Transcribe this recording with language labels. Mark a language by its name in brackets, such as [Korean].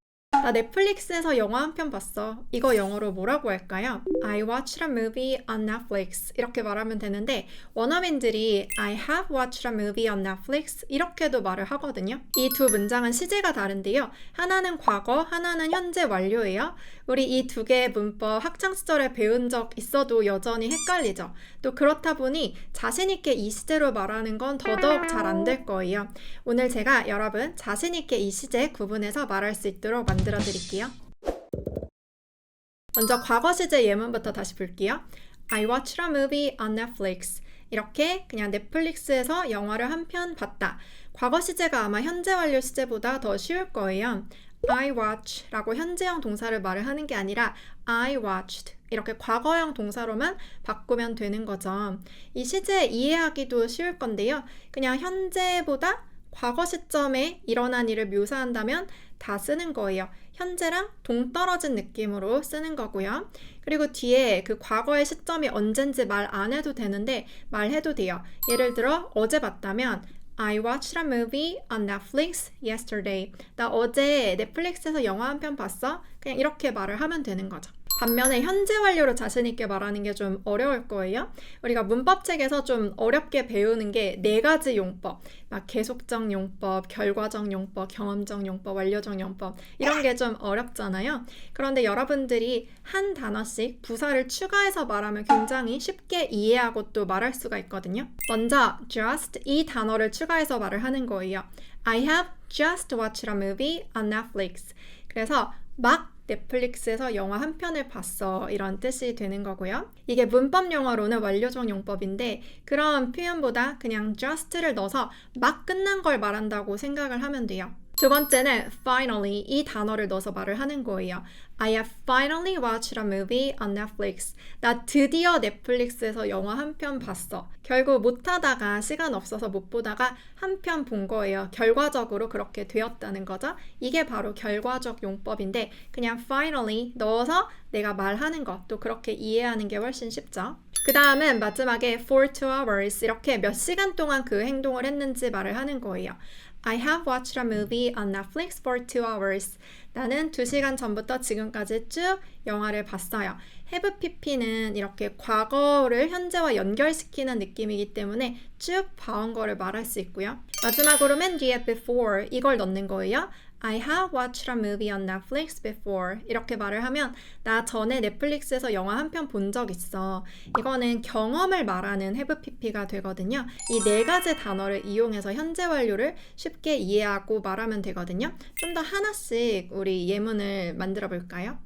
[Korean] 나 넷플릭스에서 영화 한 편 봤어. 이거 영어로 뭐라고 할까요? [English] I watched a movie on Netflix. [Korean] 이렇게 말하면 되는데 원어민들이 [English] I have watched a movie on Netflix [Korean] 이렇게도 말을 하거든요. 이 두 문장은 시제가 다른데요. 하나는 과거, 하나는 현재 완료예요. 우리 이 두 개의 문법 학창시절에 배운 적 있어도 여전히 헷갈리죠. 또 그렇다 보니 자신 있게 이 시제로 말하는 건 더더욱 잘 안 될 거예요. 오늘 제가 여러분 자신 있게 이 시제 구분해서 말할 수 있도록 만들어 드릴게요. 먼저 과거 시제 예문부터 다시 볼게요. [English] I watched a movie on Netflix. [Korean] 이렇게 그냥 넷플릭스에서 영화를 한 편 봤다. 과거 시제가 아마 현재 완료 시제보다 더 쉬울 거예요. [English] I watch [Korean] 라고 현재형 동사를 말을 하는 게 아니라 [English] I watched [Korean] 이렇게 과거형 동사로만 바꾸면 되는 거죠. 이 시제 이해하기도 쉬울 건데요. 그냥 현재보다 과거 시점에 일어난 일을 묘사한다면 다 쓰는 거예요. 현재랑 동떨어진 느낌으로 쓰는 거고요. 그리고 뒤에 그 과거의 시점이 언젠지 말 안 해도 되는데 말해도 돼요. 예를 들어 어제 봤다면 [English] I watched a movie on Netflix yesterday. [Korean] 나 어제 넷플릭스에서 영화 한 편 봤어? 그냥 이렇게 말을 하면 되는 거죠. 반면에 현재 완료로 자신 있게 말하는 게 좀 어려울 거예요. 우리가 문법책에서 좀 어렵게 배우는 게 네 가지 용법, 막 계속적 용법, 결과적 용법, 경험적 용법, 완료적 용법 이런 게 좀 어렵잖아요. 그런데 여러분들이 한 단어씩 부사를 추가해서 말하면 굉장히 쉽게 이해하고 또 말할 수가 있거든요. 먼저 just 이 단어를 추가해서 말을 하는 거예요. [English] I have just watched a movie on Netflix. [Korean] 그래서 막 넷플릭스에서 영화 한 편을 봤어 이런 뜻이 되는 거고요. 이게 문법 용어로는 완료적 용법인데 그런 표현보다 그냥 just를 넣어서 막 끝난 걸 말한다고 생각을 하면 돼요. 두 번째는 finally 이 단어를 넣어서 말을 하는 거예요. [English] I have finally watched a movie on Netflix. [Korean] 나 드디어 넷플릭스에서 영화 한 편 봤어. 결국 못하다가 시간 없어서 못 보다가 한 편 본 거예요. 결과적으로 그렇게 되었다는 거죠. 이게 바로 결과적 용법인데 그냥 finally 넣어서 내가 말하는 것 또 그렇게 이해하는 게 훨씬 쉽죠. 그 다음은 마지막에 [English] for 2 hours [Korean] 이렇게 몇 시간 동안 그 행동을 했는지 말을 하는 거예요. [English] I have watched a movie on Netflix for 2 hours. [Korean] 나는 2시간 전부터 지금까지 쭉 영화를 봤어요. have pp는 이렇게 과거를 현재와 연결시키는 느낌이기 때문에 쭉 봐온 거를 말할 수 있고요. 마지막으로 맨 뒤에 before 이걸 넣는 거예요. [English] I have watched a movie on Netflix before. [Korean] 이렇게 말을 하면 나 전에 넷플릭스에서 영화 한 편 본 적 있어. 이거는 경험을 말하는 have pp가 되거든요. 이 네 가지 단어를 이용해서 현재 완료를 쉽게 이해하고 말하면 되거든요. 좀 더 하나씩 우리 예문을 만들어 볼까요?